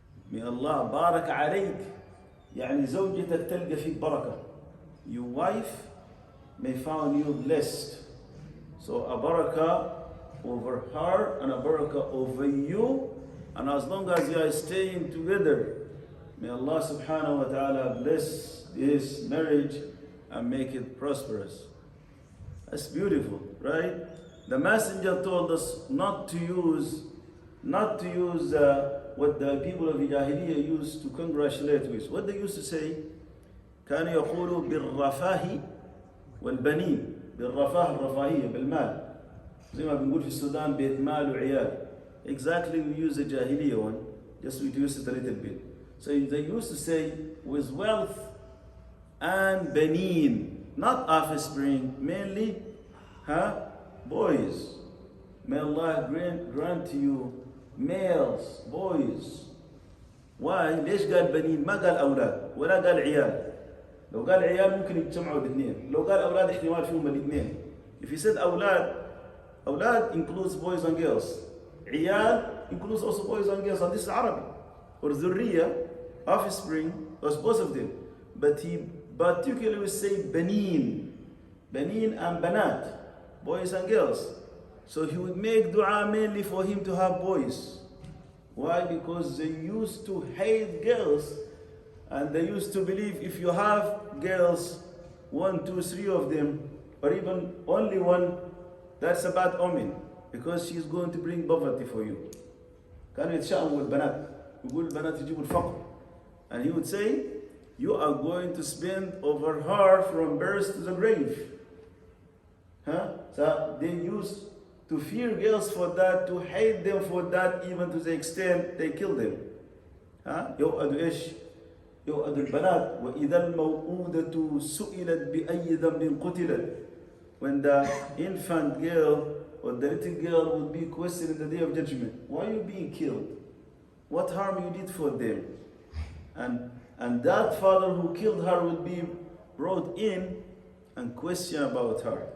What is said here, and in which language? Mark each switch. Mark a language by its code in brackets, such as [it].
[en] May Allah barak [ar] عليك, يعني زوجتك تلقى فيك بركة. [en] Your wife may find you blessed. So a barakah over her and a barakah over you. And as long as you are staying together, may Allah subhanahu wa ta'ala bless this marriage and make it prosperous. That's beautiful, right? The messenger told us not to use what the people of Jahiliyyah used to congratulate with. What they used to say, [ar] كانوا يقولوا بالرفاه والبنين. بالرفاه الرفاهية بالمال. زي ما بنقول في السودان بيت مال وعيال. [en] Exactly, we use the Jahiliyyah one, just reduce it a little bit. So they used to say with wealth and baneen, not offspring, mainly boys. May Allah grant to you males, boys. Why? [ar] ليش قال بنين؟ ما قال أولاد ولا قال عيال. لو قال عيال ممكن يجتمعوا الاثنين. لو قال أولاد احتمال فيهم الاثنين. [en] If he said أولاد, أولاد includes boys and girls. عيال includes also boys and girls, and this is Arabic. Or ذرية, offspring, was both of them. But he particularly say بنين, بنين and banat, boys and girls. So he would make dua mainly for him to have boys. Why? Because they used to hate girls, and they used to believe if you have girls, 1, 2, 3 of them, or even only one, that's a bad omen, because she's going to bring poverty for you. [ar] كانوا يتشائموا بالبنات، يقول البنات يجيبوا الفقر. [en] And he would say, you are going to spend over her from birth to the grave. So they used to fear girls for that, to hate them for that, even to the extent they kill them. [ar] يوأد إيش؟ يوأد البنات وإذا الموءودة سئلت بأي ذنب قتلت. [en] When the infant girl or the little girl would be questioned in the day of judgment, why are you being killed? What harm you did for them? And that father who killed her would be brought in and question about her.